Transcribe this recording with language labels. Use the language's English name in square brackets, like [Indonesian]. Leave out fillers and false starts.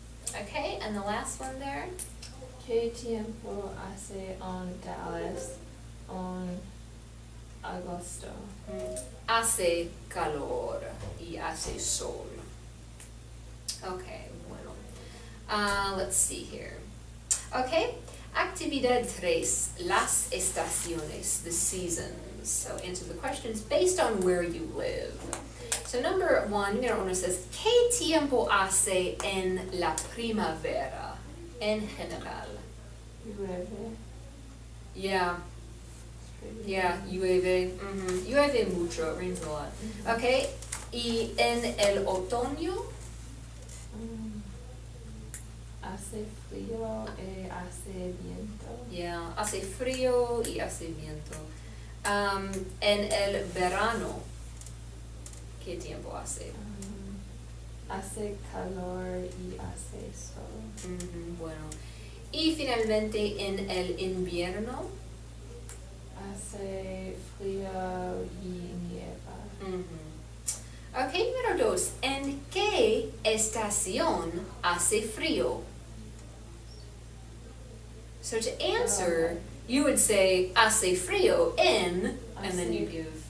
[English] Okay, and the last one there? [Spanish] ¿Qué tiempo hace en Dallas en agosto? Hace calor y hace sol. [English] Okay, [Spanish] bueno. [English] Let's see here. [Spanish] Okay, actividad 3, las estaciones, [English] the seasons. So answer the questions based on where you live. So number 1, it says, [Spanish] ¿qué tiempo hace en la primavera? En general. Llueve. Yeah, llueve. Llueve mucho, [English] it rains a lot. Okay, [Spanish] y en el otoño? hace frío y hace viento. Yeah, hace frío y hace viento. En el verano, ¿qué tiempo hace? Hace calor y hace sol. Bueno. Y finalmente en el invierno. Hace frío y nieva. Ok, número 2. ¿En qué estación hace frío? [English] So to answer, you would say [Spanish] hace frío en, [English] and then you give.